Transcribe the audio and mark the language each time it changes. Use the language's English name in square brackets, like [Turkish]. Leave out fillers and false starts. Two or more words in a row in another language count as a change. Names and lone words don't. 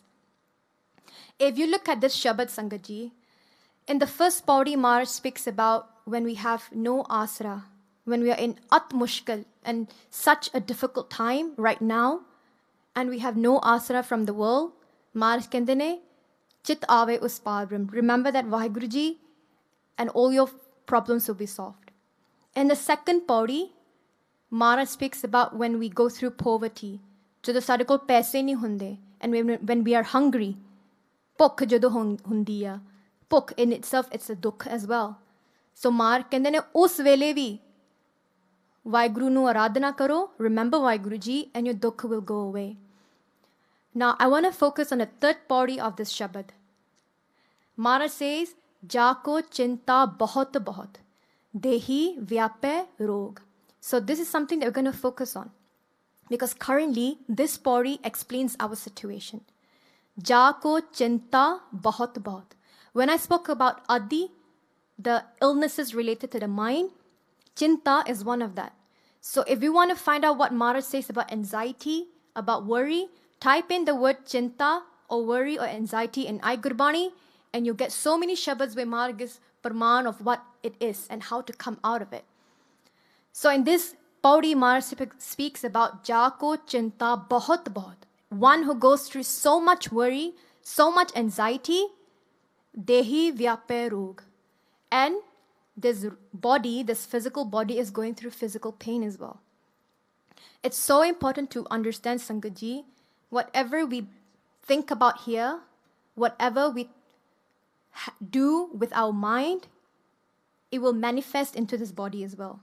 [English] If you look at this Shabad Sangaji, in the first Pauri Maharaj speaks about when we have no asra, when we are in at mushkil and such a difficult time right now, and we have no asra from the world, [Punjabi] ਮਹਾਰਾਜ ਕਹਿੰਦੇ ਨੇ, ਚਿਤਿ ਆਵੈ ਉਸੁ ਪਾਰਬ੍ਰਹਮੁ. [English] Remember that Vaheguru Ji, and all your problems will be solved. In the second pauri, Maharaj speaks about when we go through poverty. [Punjabi] ਜਦੋਂ ਸਾਡੇ ਕੋਲ ਪੈਸੇ ਨਹੀਂ ਹੁੰਦੇ, [English] and when we are hungry, [Punjabi] ਭੁੱਖ ਜਦੋਂ ਹੁੰਦੀ ਆ, ਭੁੱਖ [English] in itself, it's a ਦੁੱਖ as well. So Maharaj [Punjabi] ਕਹਿੰਦੇ ਨੇ ਉਸ ਵੇਲੇ ਵੀ ਵਾਹਿਗੁਰੂ ਨੂੰ ਆਰਾਧਨਾ ਕਰੋ, [English] remember Vaheguru Ji, and your ਦੁੱਖ will go away. Now I want to focus on the third pauri of this Shabad. Maharaj says, [Punjabi] ਜਾ ਕਉ ਚਿੰਤਾ ਬਹੁਤੁ ਬਹੁਤੁ, ਦੇਹੀ ਵਿਆਪੈ ਰੋਗੁ. [English] So this is something that we're going to focus on, because currently this pauri explains our situation. [Punjabi] ਜਾ ਕਉ ਚਿੰਤਾ ਬਹੁਤੁ ਬਹੁਤੁ. [English] When I spoke about Adi, the illnesses related to the mind, chinta is one of that. So if you want to find out what Maharaj says about anxiety, about worry, type in the word chinta or worry or anxiety in iGurbani, and you get so many shabads where Maharaj gives parman of what it is and how to come out of it. So in this pauri, Maharaj speaks about [Punjabi] ਜਾ ਕਉ ਚਿੰਤਾ ਬਹੁਤੁ ਬਹੁਤੁ. [English] One who goes through so much worry, so much anxiety, [Punjabi] ਦੇਹੀ ਵਿਆਪੈ ਰੋਗੁ. [English] And this body, this physical body is going through physical pain as well. It's so important to understand, Sangat Ji, whatever we think about here, whatever we do with our mind, it will manifest into this body as well.